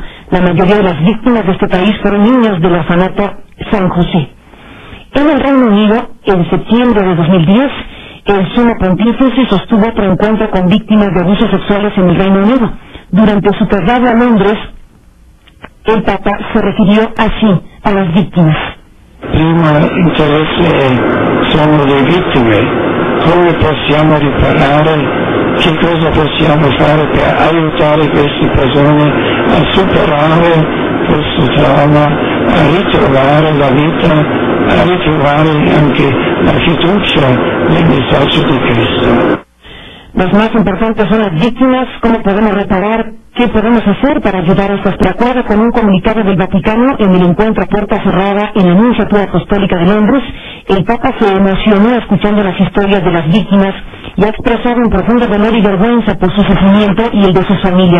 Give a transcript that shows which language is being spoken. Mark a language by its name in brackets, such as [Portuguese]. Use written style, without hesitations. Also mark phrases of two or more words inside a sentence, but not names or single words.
[Spanish] La mayoría de las víctimas de este país fueron niños del orfanato San José. En el Reino Unido, en septiembre de 2010, el sumo pontífice sostuvo otro encuentro con víctimas de abusos sexuales en el Reino Unido. Durante su traslado a Londres, el Papa se refirió así a las víctimas. [Italian] Prima interesse sono le vittime. Come possiamo riparare? Che cosa possiamo fare per aiutare queste persone a superare questo trauma, a ritrovare la vita, a ritrovare anche la fiducia nel messaggio di Cristo? [Spanish] Las más importantes son las víctimas, cómo podemos reparar, qué podemos hacer para ayudar a estas. De acuerdo con un comunicado del Vaticano en el encuentro a puerta cerrada en la Nunciatura Apostólica de Londres, el Papa se emocionó escuchando las historias de las víctimas y ha expresado un profundo dolor y vergüenza por su sufrimiento y el de sus familias.